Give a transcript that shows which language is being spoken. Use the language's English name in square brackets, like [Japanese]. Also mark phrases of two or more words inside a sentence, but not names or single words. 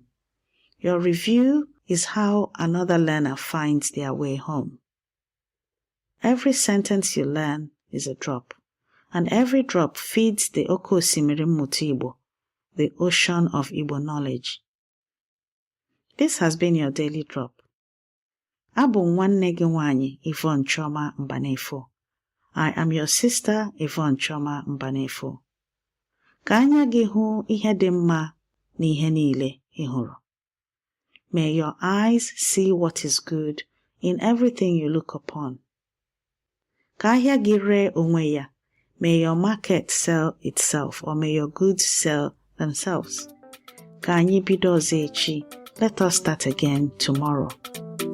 [English] Your review is how another learner finds their way home. Every sentence you learn is a drop, and every drop feeds the [Igbo] Oke Osimiri Mmụta Igbo, [English] the ocean of Igbo knowledge. This has been your Daily Drop. [Igbo] Abụ nwanne gị nwanyị Yvonne Chioma Mbanefo. [English] I am your sister Yvonne Chioma Mbanefo. [Igbo] Ka anya gị hụ ihe dị mma n'ihe niile ị hụrụ. [English] May your eyes see what is good in everything you look upon. [Igbo] Ka ahịa gị ree onwe ya. [English] May your market sell itself, or may your goods sell themselves. [Igbo] Ka anyị bido ọzọ echi. [English] Let us start again tomorrow.